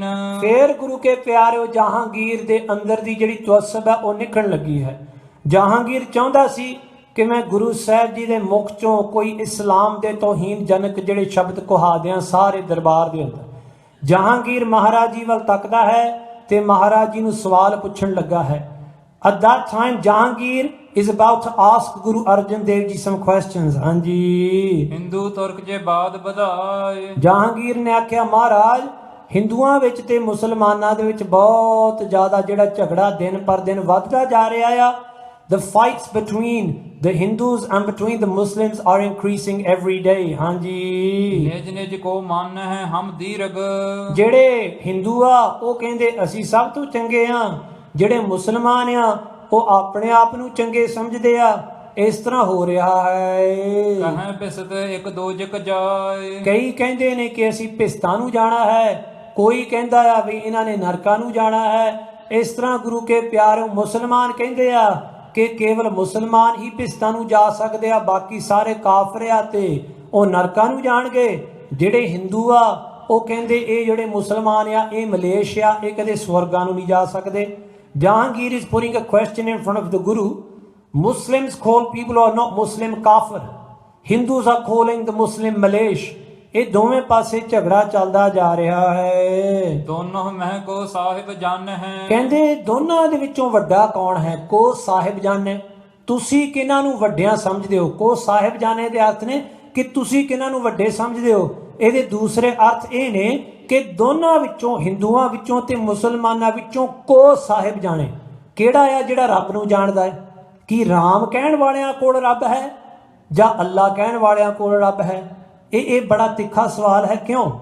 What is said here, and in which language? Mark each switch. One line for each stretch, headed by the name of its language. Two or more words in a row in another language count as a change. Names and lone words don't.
Punjabi: ਫੇਰ ਗੁਰੂ ਕੇ ਪਿਆਰਿਓ ਜਹਾਂਗੀਰ ਦੇ ਅੰਦਰ ਦੀ ਜਿਹੜੀ ਤਵੱਸਬ ਹੈ ਉਹ ਨਿਕਲਣ ਲੱਗੀ ਹੈ। ਜਹਾਂਗੀਰ ਚਾਹੁੰਦਾ ਸੀ ਕਿ ਮੈਂ ਗੁਰੂ ਸਾਹਿਬ ਜੀ ਦੇ ਮੁਖ ਚੋਂ ਕੋਈ ਇਸਲਾਮ ਦੇ ਤੋਹੀਨ ਜਨਕ ਜਿਹੜੇ ਸ਼ਬਦ ਕੁਹਾ ਦਿਆਂ ਸਾਰੇ ਦਰਬਾਰ ਦੇ ਅੰਦਰ। ਜਹਾਂਗੀਰ ਮਹਾਰਾਜ ਜੀ ਵੱਲ ਤੱਕਦਾ ਹੈ ਤੇ ਮਹਾਰਾਜ ਜੀ ਨੂੰ ਸਵਾਲ ਪੁੱਛਣ ਲੱਗਾ ਹੈ।
English: At that time Jahangir is about to ask Guru Arjan Dev Ji some questions.
Punjabi: ਹਾਂਜੀ ਹਿੰਦੂ ਤੁਰਕ ਜੇ ਬਾਦ ਵਧਾਏ ਜਹਾਂਗੀਰ ਨੇ ਆਖਿਆ ਮਹਾਰਾਜ ਹਿੰਦੂਆਂ ਵਿੱਚ ਤੇ ਮੁਸਲਮਾਨਾਂ ਦੇ ਵਿੱਚ ਬਹੁਤ ਜ਼ਿਆਦਾ ਜਿਹੜਾ ਝਗੜਾ ਦਿਨ ਪਰ ਦਿਨ ਵੱਧਦਾ ਜਾ ਰਿਹਾ ਆ
English: the fights between the Hindus and between the Muslims are increasing every day.
Punjabi: ਹਾਂਜੀ ਨਿਜ ਨਿਜ ਕੋ ਮਨ ਹੈ ਹਮ ਦੀਰਗ ਜਿਹੜੇ ਹਿੰਦੂ ਆ ਉਹ ਕਹਿੰਦੇ ਅਸੀਂ ਸਭ ਤੋਂ ਚੰਗੇ ਆ ਜਿਹੜੇ ਮੁਸਲਮਾਨ ਆ ਉਹ ਆਪਣੇ ਆਪ ਨੂੰ ਚੰਗੇ ਸਮਝਦੇ ਆ ਇਸ ਤਰ੍ਹਾਂ ਹੋ ਰਿਹਾ ਹੈ ਕਹੈ ਬਿਸਤ ਇੱਕ ਦੋਜਕ ਜਾਏ ਕਈ ਕਹਿੰਦੇ ਨੇ ਕਿ ਅਸੀਂ ਭਿਸਤਾਂ ਨੂੰ ਜਾਣਾ ਹੈ ਕੋਈ ਕਹਿੰਦਾ ਆ ਵੀ ਇਹਨਾਂ ਨੇ ਨਰਕਾਂ ਨੂੰ ਜਾਣਾ ਹੈ ਇਸ ਤਰ੍ਹਾਂ ਗੁਰੂ ਕੇ ਪਿਆਰੇ ਮੁਸਲਮਾਨ ਕਹਿੰਦੇ ਆ ਕਿ ਕੇਵਲ ਮੁਸਲਮਾਨ ਹੀ ਭਿਸਤਾਂ ਨੂੰ ਜਾ ਸਕਦੇ ਆ ਬਾਕੀ ਸਾਰੇ ਕਾਫਰ ਆ ਤੇ ਉਹ ਨਰਕਾਂ ਨੂੰ ਜਾਣਗੇ ਜਿਹੜੇ ਹਿੰਦੂ ਆ ਉਹ ਕਹਿੰਦੇ ਇਹ ਜਿਹੜੇ ਮੁਸਲਮਾਨ ਆ ਇਹ ਮਲੇਸ਼ ਆ ਇਹ ਕਦੇ ਸਵਰਗਾਂ ਨੂੰ ਨਹੀਂ ਜਾ ਸਕਦੇ
English: Jahangir is putting a question in front of the Guru. Muslims call people who are not Muslim kafir. Hindus are calling the Muslim Malesh.
Punjabi: ਇਹ ਦੋਵੇਂ ਪਾਸੇ ਝਗੜਾ ਚੱਲਦਾ ਜਾ ਰਿਹਾ ਹੈ ਦੋਨੋਂ ਮਹਿ ਕੋ ਸਾਹਿਬ ਜਨ ਹੈ ਕਹਿੰਦੇ ਦੋਨਾਂ ਦੇ ਵਿੱਚੋਂ ਵੱਡਾ ਕੌਣ ਹੈ ਕੋ ਸਾਹਿਬ ਜਾਣੇ ਤੁਸੀਂ ਕਿਹਨਾਂ ਨੂੰ ਵੱਡਿਆਂ ਸਮਝਦੇ ਹੋ ਕੋ ਸਾਹਿਬ ਜਾਣੇ ਦੇ ਅਰਥ ਨੇ ਕਿ ਤੁਸੀਂ ਕਿਹਨਾਂ ਨੂੰ ਵੱਡੇ ਸਮਝਦੇ ਹੋ ਇਹਦੇ ਦੂਸਰੇ ਅਰਥ ਇਹ ਨੇ ਕਿ ਦੋਨਾਂ ਵਿੱਚੋਂ ਹਿੰਦੂਆਂ ਵਿੱਚੋਂ ਤੇ ਮੁਸਲਮਾਨਾਂ ਵਿੱਚੋਂ ਕੋ ਸਾਹਿਬ ਜਾਣੇ ਕਿਹੜਾ ਆ ਜਿਹੜਾ ਰੱਬ ਨੂੰ ਜਾਣਦਾ ਹੈ ਕੀ ਰਾਮ ਕਹਿਣ ਵਾਲਿਆਂ ਕੋਲ ਰੱਬ ਹੈ ਜਾਂ ਅੱਲਾ ਕਹਿਣ ਵਾਲਿਆਂ ਕੋਲ ਰੱਬ ਹੈ ਇਹ ਬੜਾ ਤਿੱਖਾ ਸਵਾਲ ਹੈ ਕਿਉਂ